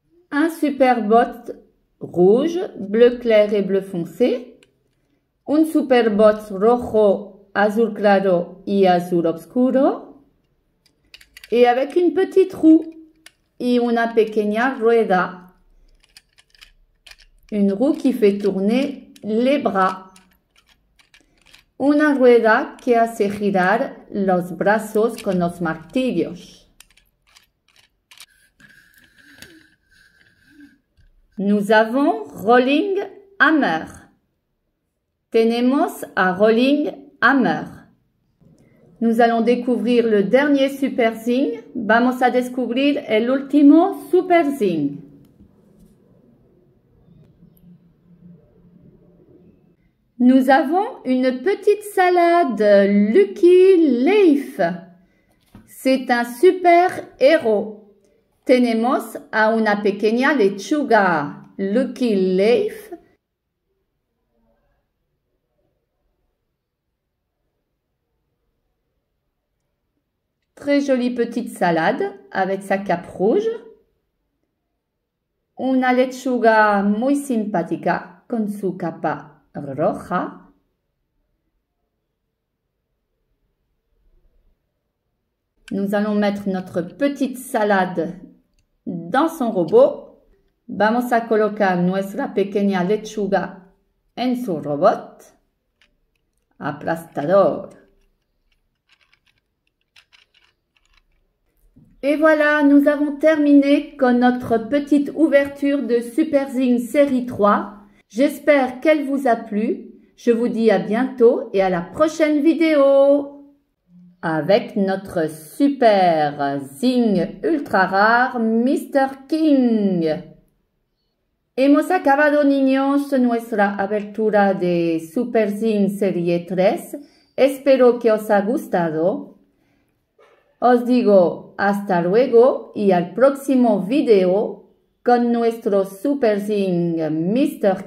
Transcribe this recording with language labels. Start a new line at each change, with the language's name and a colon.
French: Un super bot rouge, bleu clair et bleu foncé.
Spanish: Un super bot rojo, azul claro y azul oscuro.
French: Et avec une petite roue
Spanish: y una pequeña rueda.
French: Une roue qui fait tourner les bras.
Spanish: Una rueda que hace girar los brazos con los martillos.
French: Nous avons Rolling Hammer.
Spanish: Tenemos a Rolling Hammer.
French: Nous allons découvrir le dernier super zing.
Spanish: Vamos a descubrir el último super zing.
French: Nous avons une petite salade Lucky Leaf. C'est un super héros.
Spanish: Tenemos a una pequeña lechuga Lucky Leaf.
French: Très jolie petite salade avec sa cape rouge.
Spanish: Una lechuga muy simpática con su capa roja.
French: Nous allons mettre notre petite salade dans son robot.
Spanish: Vamos a colocar nuestra pequeña lechuga en su robot. Aplastador.
French: Et voilà, nous avons terminé con notre petite ouverture de Super Zing série 3. J'espère qu'elle vous a plu. Je vous dis à bientôt et à la prochaine vidéo avec notre super zing ultra rare Mr. King.
Spanish: Hemos acabado, niños, nuestra abertura de Super Zing serie 3. Espero que os ha gustado. Os digo hasta luego y al próximo video con nuestro Super Zing Mr.